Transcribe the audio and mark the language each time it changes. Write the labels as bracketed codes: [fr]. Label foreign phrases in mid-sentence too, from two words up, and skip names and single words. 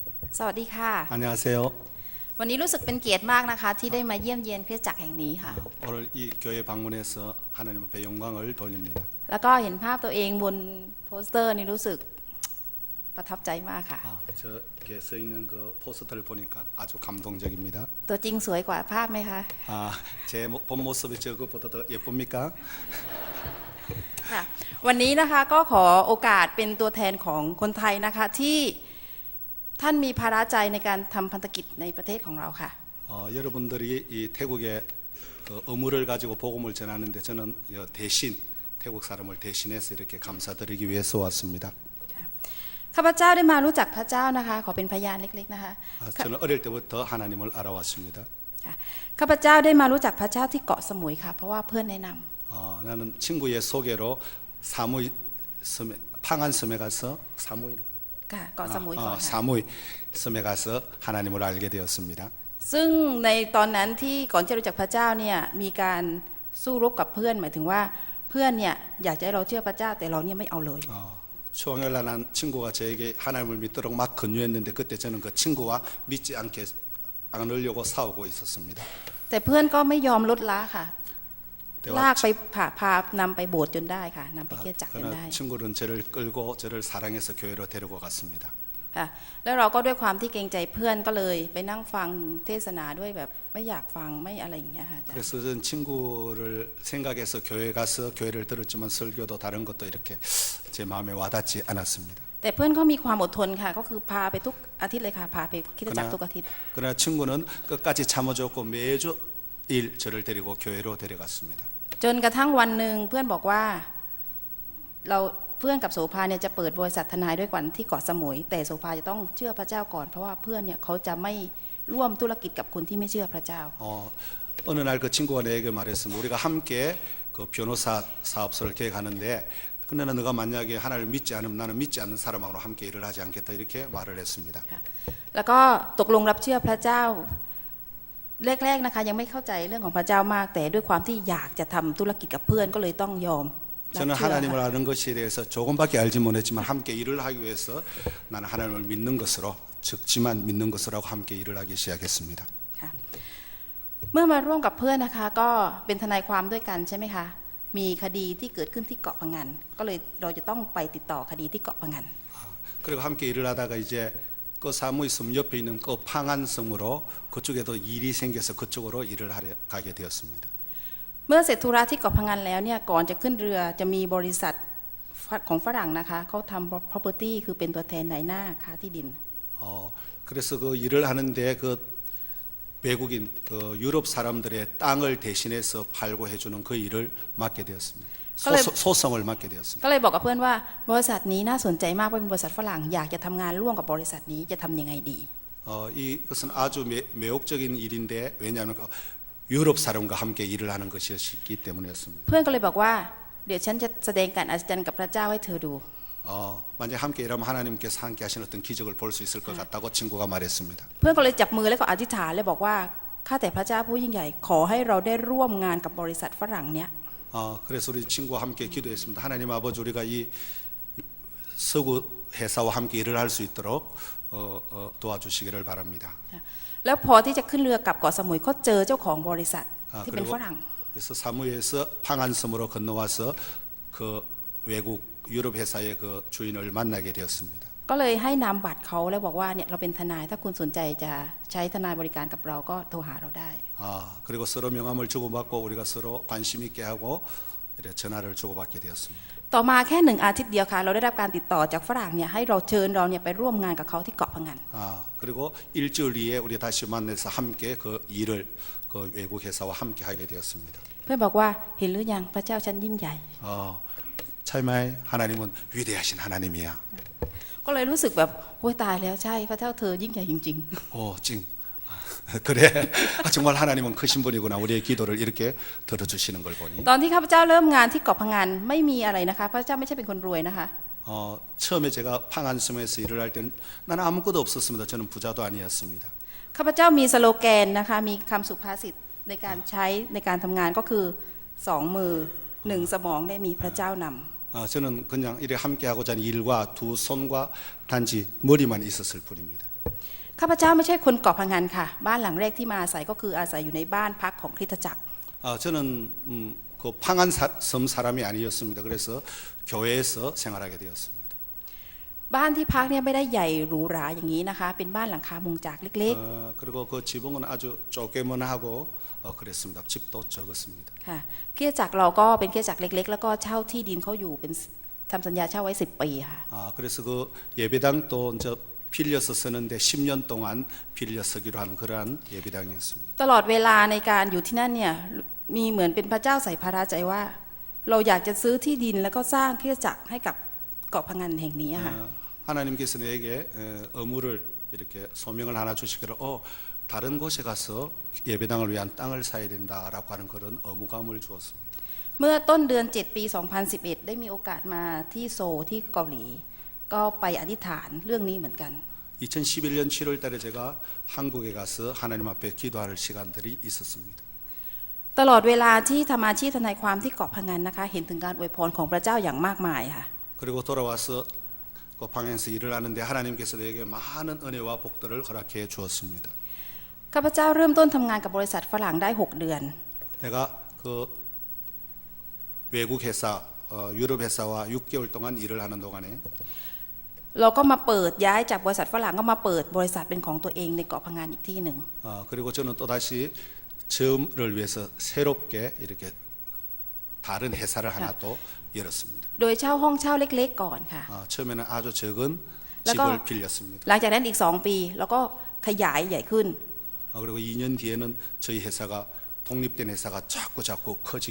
[th] สวัสดีค่ะ [ko] 안녕하세요. [th] วันนี้รู้สึกเป็นเกียรติมากนะคะที่ได้มาเยี่ยมเยียนคริสตจักรแห่งนี้ค่ะ [ko] 오늘 이 교회 방문해서 하나님 앞에 영광을 돌립니다. [th] แล้วก็เห็นภาพตัวเองบนโปสเตอร์นี่รู้สึกประทับใจมากค่ะ [ko] 저렇게 서 있는 그 포스터를 보니까 아주 감동적입니다. [th] ตัวจริงสวยกว่าภาพไหมคะ [ko] 제 본 모습이 저것보다 더 예쁩니까? [th] ค่ะวันนี้นะคะก็ขอโอกาสเป็นตัวแทนของคนไทยนะคะที่ท่านมีภาระใจในการทำพันธกิจในประเทศของเราค่ะ [ko] 여러분들이 이 태국의 그 의무를 가지고 복음을 전하는데 저는 대신 태국 사람을 대신해서 이렇게 감사드리기 위해서 왔습니다. [th] ข้าพเจ้าได้มารู้จักพระเจ้านะคะขอเป็นพยานเล็กๆนะคะ [ko] 저는 어릴 때부터 하나님을 알아왔습니다. [th] ข้าพเจ้าได้มารู้จักพระเจ้าที่เกาะสมุยค่ะเพราะว่าเพื่อนแนะนำ [ko] 나는 친구의 소개로 사무이 섬에 팡안 섬에 가서 사무이 [th] ค่ะเกาะสมุยก่อนค่ะ [ko] 사무이 섬에 가서 하나님을 알게 되었습니다. [th] ซึ่งในตอนนั้นที่ก่อนจะรู้จักพระเจ้าเนี่ยมีการสู้รบกับเพื่อนหมายถึงว่าเพื่อนเนี่ยอยากจะให้เราเชื่อพระเจ้าแต่เราเนี่ยไม่เอาเลย [ko] 초원열난한 친구가 저에게 하나님을 믿도록 막 권유했는데 그때 저는 그 친구와 믿지 않으려고 싸우고 있었습니다. [th] แต่เพื่อนก็ไม่ยอมลดละค่ะ [ko] 대화 [th] ลากไปพานำไปโบสถ์จนได้ค่ะนำไปเกี่ยจักรจนได้ [ko] 그러나 친구는 저를 끌고 저를 사랑해서 교회로 데리고 갔습니다. [th] ค่ะแล้วเราก็ด้วยความที่เกรงใจเพื่อนก็เลยไปนั่งฟังเทศนาด้วยแบบไม่อยากฟังไม่อะไรอย่างเงี้ยค่ะอาจารย์ [ko] 그래서 전 친구를 생각해서 교회 가서 교회를 들었지만 설교도 다른 것도 이렇게 제 마음에 와닿지 않았습니다. [th] แต่เพื่อนก็มีความอดทนค่ะก็คือพาไปทุกอาทิตย์เลยค่ะพาไปคริสตจักรทุกอาทิตย์ [ko] 그러나 친구는 끝까지 참아줬고 매주 일 저를 데리고 교회로 데려갔습니다. [th] จนกระทั่งวันหนึ่งเพื่อนบอกว่าเราเพื่อนกับโสภาเนี่ยจะเปิดบริษัททนายด้วยกันที่เกาะสมุยแต่โสภาจะต้องเชื่อพระเจ้าก่อนเพราะว่าเพื่อนเนี่ยเขาจะไม่ร่วมธุรกิจกับคนที่ไม่เชื่อพระเจ้า [ko] 어느 날 그 친구가 내게 말했습니다. 우리가 함께 그 변호사 사업소를 계획하는데 근데 너가 만약에 하나님을 믿지 않으면 나는 믿지 않는 사람하고 함께 일을 하지 않겠다 이렇게 말을 했습니다. [th] แล้วก็ตกลงรับเชื่อพระเจ้าแรกๆนะคะยังไม่เข้าใจเรื่องของพระเจ้ามากแต่ด้วยความที่อยากจะทำธุรกิจกับเพื่อนก็เลยต้องยอม [ko] 저는 하나님을 아는 것에 대해서 조금밖에 알지 못했지만 함께 일을 하기 위해서 나는 하나님을 믿는 것으로 적지만 믿는 것으로 하고 함께 일을 하기 시작했습니다. [th] เมื่อมาร่วมกับเพื่อนนะคะก็เป็นทนายความด้วยกันใช่ไหมคะมีคดีที่เกิดขึ้นที่เกาะพะงันก็เลยเราจะต้องไปติดต่อคดีที่เกาะพะงัน [ko] 그리고 함께 일을 하다가 이제 그 사무이 섬 옆에 있는 그 팡안 섬으로 그쪽에도 일이 생겨서 그쪽으로 일을 하러 가게 되었습니다. [th] เมื่อเสร็จธุระที่เกาะพะงันแล้วเนี่ยก่อนจะขึ้นเรือจะมีบริษัทของฝรั่งนะคะเขาทำ property คือเป็นตัวแทนนายหน้าค้าที่ดิน [ko] 그래서 그 일을 하는데 그 외국인 그 유럽 사람들의 땅을 대신해서 팔고 해주는 그 일을 맡게 되었습니다. 소송을 맡게 되었습니다. [th] ก็เลยบอกกับเพื่อนว่าบริษัทนี้น่าสนใจมากเพราะเป็นบริษัทฝรั่งอยากจะทำงานร่วมกับบริษัทนี้จะทำยังไงดี [ko] 이것은 아주 매혹적인 일인데 왜냐하면 유럽 사람과 함께 일을 하는 것이었기 때문이었습니다. [th] เพื่อนก็เลยบอกว่าเดี๋ยวฉันจะแสดงการอัศจรรย์กับพระเจ้าให้เธอดู [ko] 만약 함께 일하면 하나님께서 함께 하시는 어떤 기적을 볼 수 있을 것 같다고 친구가 말했습니다. [th] เพื่อนก็เลยจับมือแล้วก็อธิษฐานเลยบอกว่าข้าแต่พระเจ้าผู้ยิ่งใหญ่ขอให้เราได้ร่วมงานกับบริษัทฝรั่งเนี้ย [ko] 그래서 우리 친구와 함께 기도했습니다. 하나님 아버지 우리가 이 서구 회사와 함께 일을 할 수 있도록 도와주시기를 바랍니다. [th] แล้วพอที่จะขึ้นเรือกลับเกาะสมุยเขาเจอเจ้าของบริษัทที่เป็นฝรั่ง [ko] 그래서 사무에서 팡안섬으로 건너와서 그 외국 유럽 회사의 그 주인을 만나게 되었습니다. [th] ก็เลยให้นามบัตรเขาแล้วบอกว่าเนี่ยเราเป็นทนายถ้าคุณสนใจจะใช้ทนายบริการกับเราก็โทรหาเราได้ [ko] 그리고 서로 명함을 주고받고 우리가 서로 관심 있게 하고 이렇게 전화를 주고받게 되었습니다. [th] ต่อมาแค่1 อาทิตย์เดียวค่ะเราได้รับการติดต่อจากฝรั่งเนี่ยให้เราเชิญเราเนี่ยไปร่วมงานกับเขาที่เกาะพะงัน [ko] 그리고 일주일 뒤에 우리 다시 만나서 함께 그 일을 그 외국 회사와 함께 하게 되었습니다. [th] เพื่อนบอกว่าเห็นหรือยังพระเจ้าฉันยิ่งใหญ่ [ko] 차이마이 하나님은 위대하신 하나님이야. [th] ก็เลยรู้สึกแบบโอ้ยตายแล้วใช่พระเจ้าเธอยิ่งใหญ่จริง [ko] 찡. 그래. 정말 하나님은 크신 분이구나. 우리의 기도를 이렇게 들어주시는 걸 보니. [th] ๆตอนที่ข้าพเจ้าเริ่มงานที่เกาะพะงันไม่มีอะไรนะคะพระเจ้าไม่ใช่เป็นคนรวยนะคะ [ko] 처음에 제가 팡안섬에서 일을 할 때는 나는 아무것도 없었습니다. 저는 부자도 아니었습니다. [th] ข้าพเจ้ามีสโลแกนนะคะมีคำสุภาษิตในการใช้ในการทำงานก็คือ2 มือ 1 สมองได้มีพระเจ้านำ [ko] 저는 그냥 이렇게 함께 하고자 하는 일과 두 손과 단지 머리만 있었을 뿐입니다. [th] ข้าพเจ้าไม่ใช่คนเกาะพะงันค่ะบ้านหลังแรกที่มาอาศัยก็คืออาศัยอยู่ในบ้านพักของคริสตจักร [ko] 저는 그 방한 섬 사람이 아니었습니다. 그래서 교회에서 생활하게 되었습니다. [th] บ้านที่พักเนี่ยไม่ได้ใหญ่หรูหราอย่างนี้นะคะเป็นบ้านหลังคามุงจากเล็ก [ko] 그리고 그 지붕은 아주 쪼개문하고 그랬습니다. 집도 적었습니다. [th] ๆค่ะคริสตจักรเราก็เป็นคริสตจักรเล็กๆแล้วก็เช่าที่ดินเขาอยู่เป็นทำสัญญาเช่าไว้10 ปีค่ะ [ko] 그래서 그 예배당도 이제 빌려서 쓰는데 10년 동안 빌려 쓰기로 한 그러한 예배당이었습니다. [th] ตลอดเวลาในการอยู่ที่นั่นเนี่ยมีเหมือนเป็นพระเจ้าใส่ภาระใจว่า เราอยากจะซื้อที่ดินแล้วก็สร้างคริสตจักรให้กับเกาะพะงันแห่งนี้ค่ะ [ko] 하나님께서 내게 의무를 이렇게 소명을 하나 주시기를 다른 곳에 가서 예배당을 위한 땅을 사야 된다라고 하는 그런 의무감을 주었습니다. [th] เมื่อต้นเดือน7 ปี 2011 ได้มีโอกาสมาที่โซลที่เกาหลี ก็ไปอธิษฐานเรื่องนี้เหมือนกัน [ko] 2011년 7월 달에 제가 한국에 가서 하나님 앞에 기도할 시간들이 있었습니다. [th] ตลอดเวลาที่ทำอาชีพทนายความที่เกาะพะงันนะคะเห็นถึงการอวยพรของพระเจ้าอย่างมากมายค่ะ [ko] 그리고 돌아와서 그 방에서 일을 하는데 하나님께서 내게 많은 은혜와 복들을 허락해 주었습니다. [th] ข้าพเจ้าเริ่มต้นทำงานกับบริษัทฝรั่งได้6 เดือน [ko] 내가 그 외국 회사 유럽 회사와 6개월 동안 일을 하는 동안에 [th] เราก็มาเปิดย้ายจากบริษัทฝรั่งก็มาเปิดบริษัทเป็นของตัวเองในเกาะพะงันอีกที่หนึ่ง [ko] 그리고 저는 또 다시 처음을 위해서 새롭게 이렇게 다른 회사를 하나 또 열었습니다. [th] โดยเช่าห้องเช่าเล็กๆก่อนค่ะ [ko] 처음에는 아주 적은 [th] แล้วก็ [ko] 집을 빌렸습니다. [th] หลังจากนั้นอีก2 ปีแล้วก็ขยายใหญ่ขึ้น [ko] 그리고 2년 뒤에는 저희 회사가 독립된 회사가 자꾸 커지게